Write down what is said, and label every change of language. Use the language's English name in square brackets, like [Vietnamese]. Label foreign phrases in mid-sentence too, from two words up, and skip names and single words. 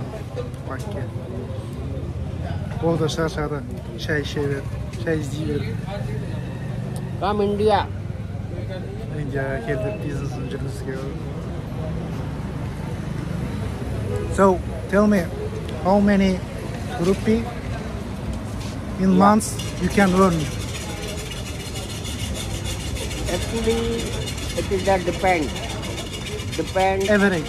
[Kazakh] Бакке. Ол да шаршады. Чай іше берді. Чай іздей берді. [English] Come India. [Kazakh] Индияға келдік бизнесін жүргізуге. [English] So, tell me, how many rupee in months you can earn? Actually, it is that depend. Average.